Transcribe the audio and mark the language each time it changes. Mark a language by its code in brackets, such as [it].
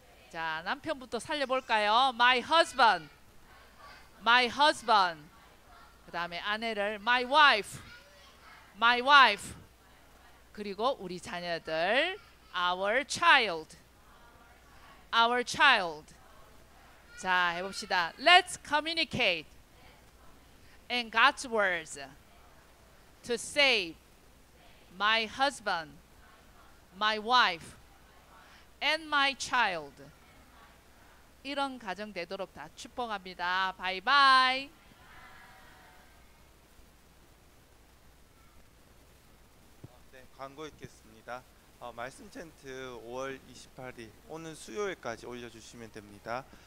[ko] 자, 남편부터 살려볼까요? [en] My husband. My husband. [ko] 그 다음에 아내를 [en] my wife. My wife. [ko] 그리고 우리 자녀들 [en] our child. Our child. [ko] 자, 해봅시다. [en] Let's communicate in God's words to save my husband, my wife, and my child. [ko] 이런 가정 되도록 다 축복합니다. 바이바이. 네, 광고 있겠습니다. 말씀 챈트 5월 28일 오는 수요일까지 올려주시면 됩니다.